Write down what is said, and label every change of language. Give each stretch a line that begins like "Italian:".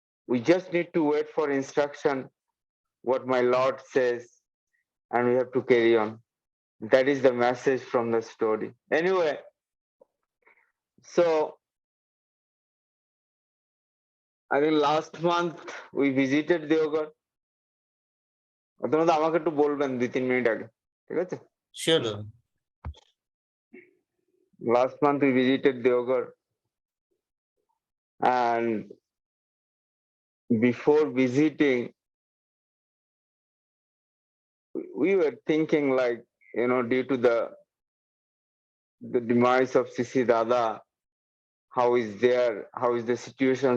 English: We just need to wait for instruction, what my Lord says, and we have to carry on. That is the message from the story. Anyway, so I think last month we visited Deoghar.
Bangla: আপনারা আমাকে একটু বলবেন 2-3 minute আগে, ঠিক আছে?
English: Sure, Dada. Last month we visited Deoghar, and before visiting, we were thinking like, you know, due to the demise of Sisi Dada, how is the situation?